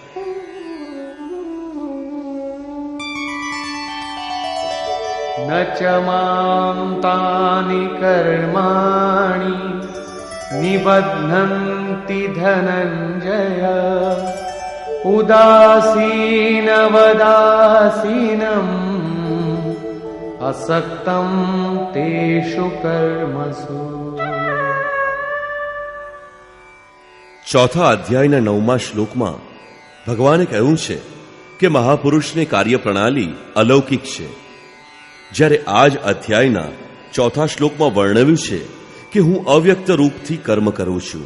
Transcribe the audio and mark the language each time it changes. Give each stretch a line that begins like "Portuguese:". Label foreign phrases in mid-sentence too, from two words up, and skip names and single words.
Sanskrit: न च मां तानि कर्माणि निबध्नन्ति धनंजय उदासीनवदासीनं असक्तं तेषु कर्मसु।
Gujarati: ચોથા અધ્યાયના 9મા શ્લોકમાં ભગવાને કહ્યું છે કે મહાપુરુષની કાર્યપ્રણાલી અલૌકિક છે, જ્યારે આ જ અધ્યાયના ચોથા શ્લોકમાં વર્ણવ્યું છે કે હું અવ્યક્ત રૂપથી કર્મ કરું છું.